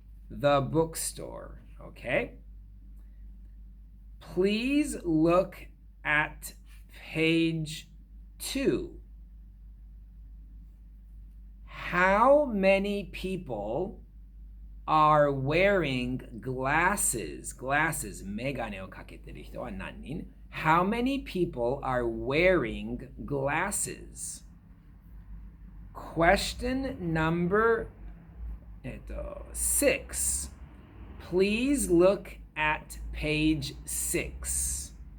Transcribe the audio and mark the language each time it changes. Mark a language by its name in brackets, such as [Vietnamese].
[English] The bookstore. Okay? Please look at page 2. How many people are wearing glasses? Glasses, [Japanese] メガネをかけてる人は何人? [English] How many people are wearing glasses? Question number 6. Please look at page 6.